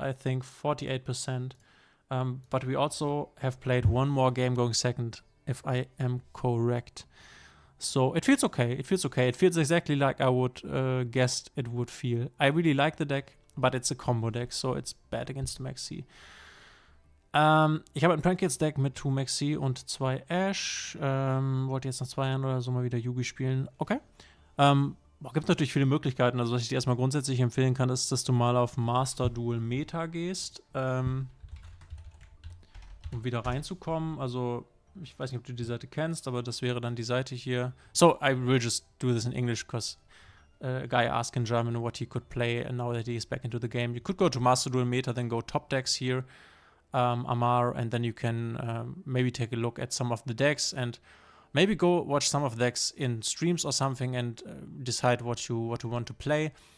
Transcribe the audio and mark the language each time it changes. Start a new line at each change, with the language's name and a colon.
English: I think 48%. But we also have played 1 more game going second, if I am correct. So it feels okay. It feels okay. It feels exactly like I would guessed it would feel. I really like the deck, but it's a combo deck, so it's bad against Maxi.
German: Ich habe ein Pancakes-Deck mit 2 Maxi und 2 Ash. Wollte jetzt nach 2 Jahren oder so mal wieder Yugi spielen. Okay. Gibt natürlich viele Möglichkeiten. Also was ich dir erstmal grundsätzlich empfehlen kann, ist, dass du mal auf Master Duel Meta gehst. Um wieder reinzukommen. Also ich weiß nicht, ob du die Seite kennst, aber das wäre dann die Seite hier.
English: So, I will just do this in English because a guy asked in German what he could play and now that he is back into the game. You could go to Master Duel Meta, then go top decks here, Amar, and then you can maybe take a look at some of the decks and maybe go watch some of the decks in streams or something and decide what you want to play.